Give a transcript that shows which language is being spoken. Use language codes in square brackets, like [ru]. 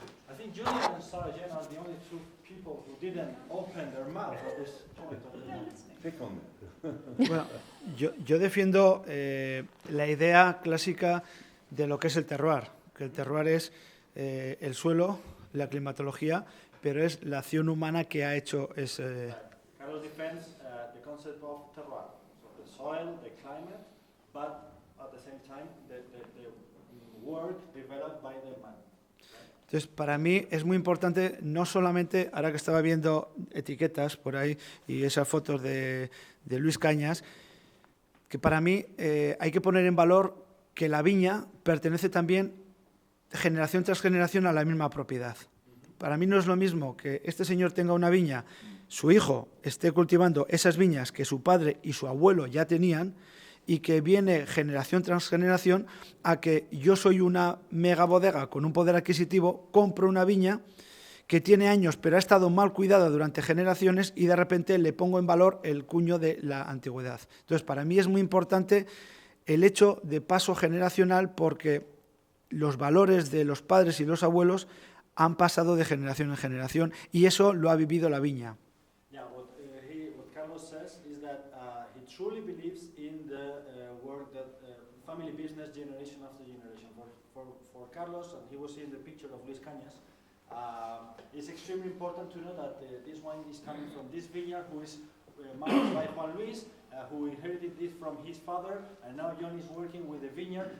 [en] I think Julia and Sarah Jane are the only two people who didn't open their mouth at this point of the [es] Bueno, yo defiendo la idea clásica de lo que es el terroir, que el terroir es el suelo, la climatología, pero es la acción humana que ha hecho ese... [en] Carlos defends the concept of terroir, so the soil, the climate, but at the same time the work developed by the man. [es] Entonces, para mí es muy importante, no solamente, ahora que estaba viendo etiquetas por ahí y esas fotos de Luis Cañas, que para mí hay que poner en valor que la viña pertenece también generación tras generación a la misma propiedad. Para mí no es lo mismo que este señor tenga una viña, su hijo esté cultivando esas viñas que su padre y su abuelo ya tenían, y que viene generación tras generación a que yo soy una mega bodega con un poder adquisitivo, compro una viña que tiene años pero ha estado mal cuidada durante generaciones y de repente le pongo en valor el cuño de la antigüedad. Entonces, para mí es muy importante el hecho de paso generacional porque los valores de los padres y los abuelos han pasado de generación en generación y eso lo ha vivido la viña. [en] Yeah, what Carlos says is that he truly believes in the work that family business generation after generation. For Carlos, and he was in the picture of Luis Cañas, it's extremely important to know that this wine is coming from this vineyard who is managed by Juan Luis, who inherited this from his father, and now John is working with the vineyard.